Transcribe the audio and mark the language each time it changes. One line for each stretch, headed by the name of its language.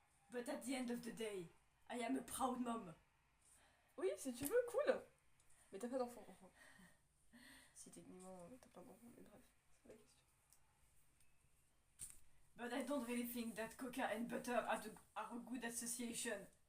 English: But at the end of the day, I am a proud mom.
French: Oui, si tu veux, cool. Mais t'as pas d'enfant, enfin. Si techniquement t'as pas d'enfant, mais bref, c'est la question.
English: But I don't really think that coca and butter are a good association.